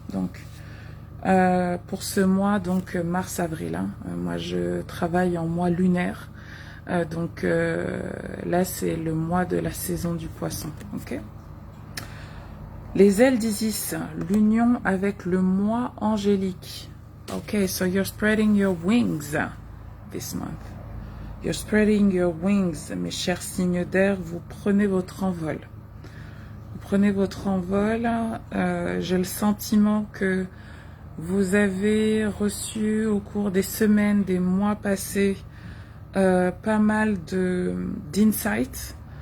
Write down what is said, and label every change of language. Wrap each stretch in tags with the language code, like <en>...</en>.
<fr>Donc, pour ce mois, donc mars-avril, hein, moi je travaille en mois lunaire, donc là c'est le mois de la saison du poisson. Ok. Les ailes d'Isis, l'union avec le mois angélique.</fr> <en>Ok, so you're spreading your wings this month. You're spreading your wings,</en> <fr>mes chers signes d'air, vous prenez votre envol. Prenez votre envol. J'ai le sentiment que vous avez reçu au cours des semaines, des mois passés, pas mal d'insights.</fr>